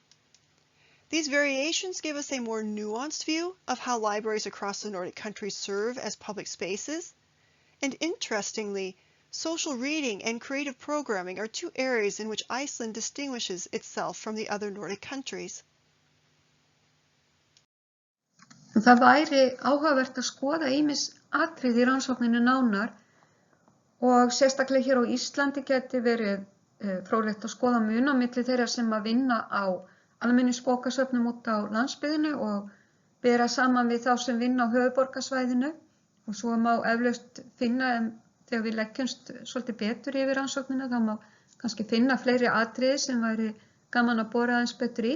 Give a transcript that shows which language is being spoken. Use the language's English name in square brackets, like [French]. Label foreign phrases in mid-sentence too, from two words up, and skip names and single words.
[English] These variations give us a more nuanced view of how libraries across the Nordic countries serve as public spaces. And interestingly, social reading and creative programming are 2 areas in which Iceland distinguishes itself from the other Nordic countries. [Icelandic] Það væri áhugavert að skoða ýmis atriði í rannsókninni nánar og sérstaklega hér á Íslandi geti verið fróðlegt að skoða mun á milli þeirra sem að vinna á Almenningsbókasöfnum út á landsbyggðinni og bera saman við þá sem vinna á höfuðborgarsvæðinu og svo má eflaust finna þegar við leggjumst svolítið betur yfir rannsóknina þá má kannski finna fleiri atriði sem væri gaman að bora aðeins betur í.